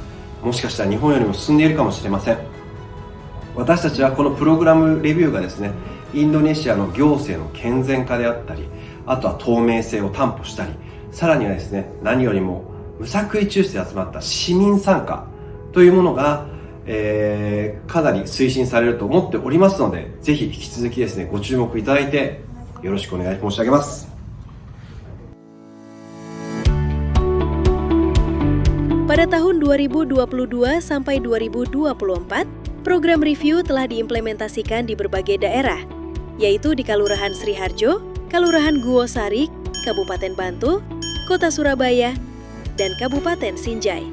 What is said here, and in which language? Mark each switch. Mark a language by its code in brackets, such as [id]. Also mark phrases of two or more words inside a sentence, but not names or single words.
[ja] もしかしたら日本よりも進んでいるかもしれません。私たちはこのプログラムレビューがですね、インドネシアの行政の健全化であったり、あとは透明性を担保したり、さらにはですね、何よりも無作為抽出で集まった市民参加というものが、かなり推進されると思っておりますので、ぜひ引き続きですね、ご注目いただいてよろしくお願い申し上げます。 [id] Pada tahun 2022 sampai 2024, [en] program review [id] telah diimplementasikan di berbagai daerah, yaitu di Kelurahan Sriharjo, Kelurahan Guosari, Kabupaten Bantul, Kota Surabaya, dan Kabupaten Sinjai.